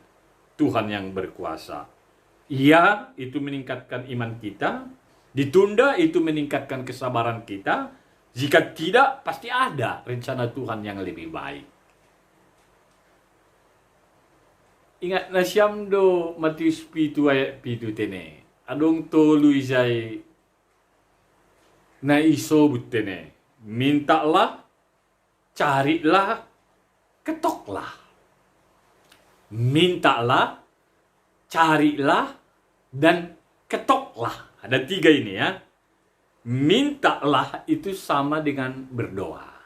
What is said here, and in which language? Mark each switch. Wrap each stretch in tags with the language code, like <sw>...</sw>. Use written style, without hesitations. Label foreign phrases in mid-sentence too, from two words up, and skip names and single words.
<id>Tuhan yang berkuasa. Iya, itu meningkatkan iman kita. Ditunda, itu meningkatkan kesabaran kita. Jika tidak, pasti ada rencana Tuhan yang lebih baik.</id> <bts>Ingat na siyam do Matius 7 ayat 7 tene. Adong tolu isay na isobut tene.</bts> <id>Mintalah, carilah, ketoklah. Mintalah, carilah, dan ketoklah. Ada 3 ini ya. Mintalah itu sama dengan berdoa.</id>